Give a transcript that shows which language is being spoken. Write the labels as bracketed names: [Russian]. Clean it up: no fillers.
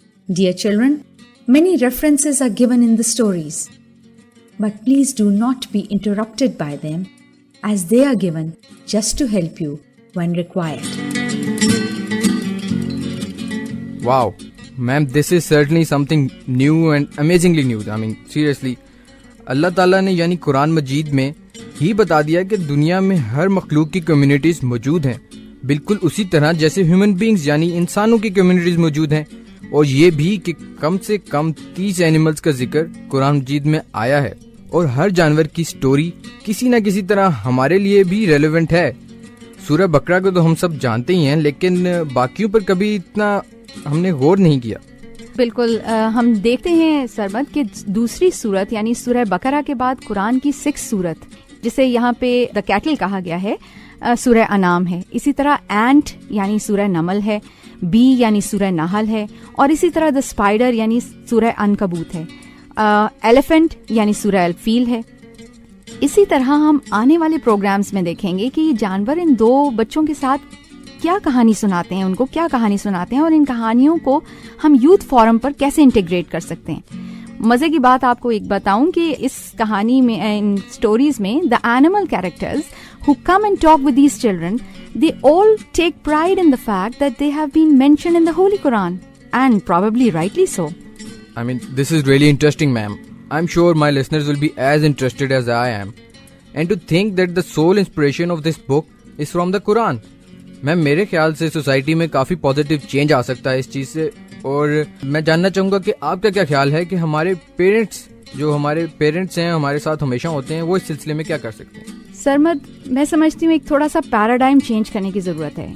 [English] Dear children, many references are given in the stories, but please do not be interrupted by them, as they are given just to help you when required. Wow, ma'am, this is certainly something new and amazingly new. I mean, seriously, [Urdu] اللہ تعالیٰ نے یعنی قرآن مجید میں ہی بتا دیا کہ دنیا میں ہر مخلوق کی کمیونٹیز موجود ہیں، بالکل اسی طرح جیسے ہیومن بینگز یعنی انسانوں کی کمیونٹیز موجود ہیں، اور یہ بھی کہ کم سے کم 30 اینیملز کا ذکر قرآن مجید میں آیا ہے، اور ہر جانور کی سٹوری کسی نہ کسی طرح ہمارے لیے بھی ریلیونٹ ہے. سورہ بقرہ کو تو ہم سب جانتے ہی ہیں، لیکن باقیوں پر کبھی اتنا ہم نے غور نہیں کیا. بالکل، ہم دیکھتے ہیں سرمد کہ دوسری صورت یعنی سورہ بقرہ کے بعد قرآن کی 6 صورت جسے یہاں پہ دا کیٹل کہا گیا ہے سورہ انعام ہے، اسی طرح اینٹ یعنی سورہ نمل ہے، بی یعنی سورہ نحل ہے، اور اسی طرح دا اسپائڈر یعنی سورہ عنکبوت ہے، ایلیفنٹ یعنی سورہ الفیل ہے. اسی طرح ہم آنے والے پروگرامز میں دیکھیں گے کہ یہ جانور ان 2 بچوں کے ساتھ کیا کہانی سناتے ہیں، ان کو کیا کہانی سناتے ہیں، اور ان کہانیوں کو ہم یوتھ فورم پر کیسے انٹیگریٹ کر سکتے ہیں. مزے کی بات آپ کو ایک بتاؤں کہ اس کہانی میں ان سٹوریز میں the animal characters [English] who come and talk with these children, they all take pride in the fact that they have been mentioned in the Holy Quran, and probably rightly so. I mean, this is really interesting, ma'am. I'm sure my listeners will be as interested as I am. And to think that the sole inspiration of this book is from the Quran. [Urdu] میم میرے خیال سے society میں کافی positive change آ سکتا ہے اس چیز سے، اور میں جاننا چاہوں گا کہ آپ کا کیا خیال ہے کہ ہمارے پیرنٹس جو ہمارے پیرنٹس ہیں ہمارے ساتھ ہمیشہ ہوتے ہیں، وہ اس سلسلے میں کیا کر سکتے ہیں؟ سرمد، میں سمجھتی ہوں ایک تھوڑا سا پیراڈائم چینج کرنے کی ضرورت ہے.